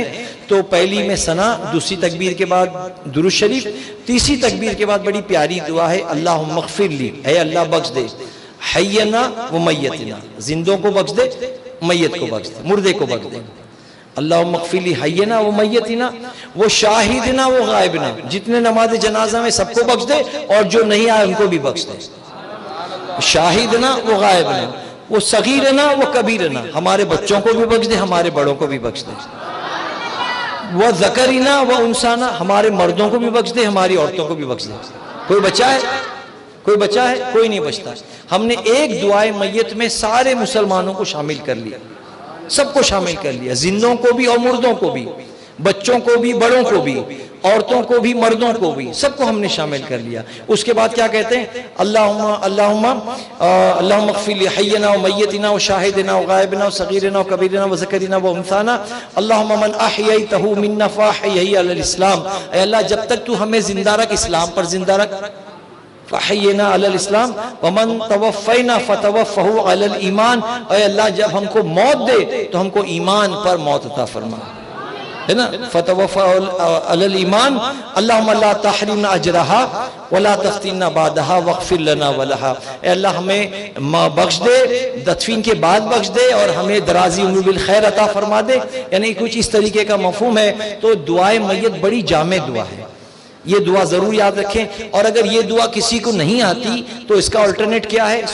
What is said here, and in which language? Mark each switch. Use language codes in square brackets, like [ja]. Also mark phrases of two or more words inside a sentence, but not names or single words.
[ur] تو پہلی میں ثنا، دوسری تکبیر کے بعد درود شریف، تیسری تکبیر کے بعد بڑی پیاری دعا ہے [ar] اللہم اغفر لی، [ur] اے اللہ بخش دے، [ar] حینا و میتنا، [ur] زندوں کو بخش دے، میت کو بخش دے، مردے کو بخش دے، [ar] اللہم اغفر لی حینا و میتنا و شاہدنا و غائبنا، [ur] جتنے نماز جنازہ میں سب کو بخش دے اور جو نہیں آئے ان کو بھی بخش دے، [ar] شاہدنا و غائبنا و صغیرنا و کبیرنا، [ur] ہمارے بچوں کو بھی بخش دے، ہمارے بڑوں کو بھی بخش دے، وہ [ar] ذکرنا و انسانا، [ur] ہمارے مردوں کو بھی بخش دے، ہماری عورتوں کو بھی بخش دے۔ کوئی بچا ہے؟ کوئی بچا ہے؟ کوئی نہیں بچتا۔ ہم نے ایک دعائے میت میں سارے مسلمانوں کو شامل کر لیا، سب کو شامل کر لیا، زندوں کو بھی اور مردوں کو بھی، بچوں کو بھی بڑوں کو بھی، عورتوں کو بھی مردوں کو بھی، سب کو ہم نے شامل کر لیا۔ اس کے بعد کیا کہتے ہیں؟ [ar] اللہم اغفر لی حینا و میتنا و شاہدنا و غائبنا و صغیرنا و کبیرنا و ذکرنا و انثانا، اللہم من احییتہ منا فاحیہ علی الاسلام، [ur] اے اللہ جب تک تو ہمیں زندہ رکھ اسلام پر زندہ رکھ، [ar] فحینا علی الاسلام ومن توفینا فتوفہ علی الایمان، [ur] اے اللہ جب ہم کو موت دے تو ہم کو ایمان پر موت عطا فرما، ہے نا، [ar] فتوفہ علی الایمان، اللہم لا تحرمنا اجرہا ولا تفتنا بعدہا واغفر لنا ولہا، [ur] اے اللہ ہمیں بخش دے، دفن کے بعد بخش دے اور ہمیں درازی عمر بالخیر عطا فرما دے، یعنی کچھ اس طریقے کا مفہوم ہے۔ تو دعائے میت بڑی جامع دعا ہے، یہ دعا ضرور یاد رکھیں، اور اگر یہ دعا کسی کو نہیں آتی تو اس کا الٹرنیٹ کیا ہے؟